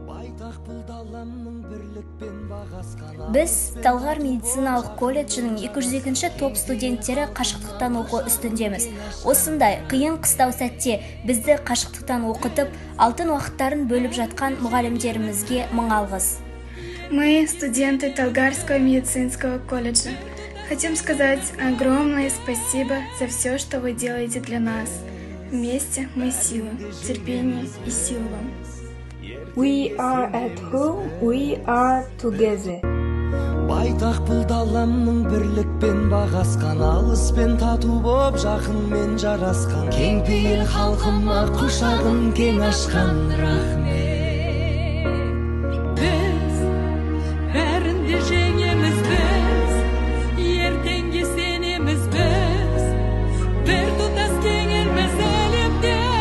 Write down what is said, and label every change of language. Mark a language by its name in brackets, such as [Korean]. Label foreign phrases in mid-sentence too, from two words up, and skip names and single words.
[Kazakh] Біз Талғар медициналық колледжінің 202-ші топ студенттері қашықтықтан оқу үстіндеміз. Осындай қиын қыстау сәтте бізді қашықтықтан оқытып, алтын уақыттарын бөліп жатқан мұғалімдерімізге мың алғыс. [Russian] Мы студенты Талгарского медицинского колледжа. Хотим сказать огромное спасибо за все, что вы делаете для нас. Вместе мы сила, терпение и сила вам. [English] We are at home, we are together. [Kazakh] Байтақ бұл даламның бірлікпен бағасқан, алыспен тату боп жақынмен жарасқан, кең пейіл халқыма құшағын кең ашқан, рахмет. Біз бәрінде жеңеміз, біз ертеңге сенеміз, біз бір тұтас кең елміз әлемде.